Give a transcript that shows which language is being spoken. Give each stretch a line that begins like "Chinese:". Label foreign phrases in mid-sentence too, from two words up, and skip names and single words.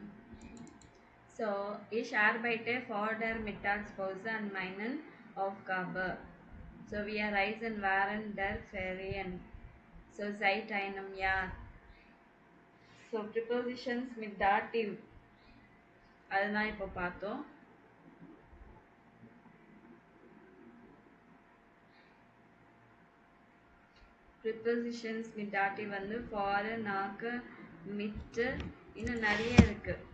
German: ஸோ ich arbeite for der Mittagspause an meinen Aufgabe. So wir reisen während der Ferien. So seit einem Jahr.
English: So prepositions with dative
Tamil: அதுதான் இப்போ பார்த்தோம்.
English: prepositions with dative
Tamil: வந்து
German: vor, nach, mit,
Tamil: இன்னும் நிறைய இருக்கு.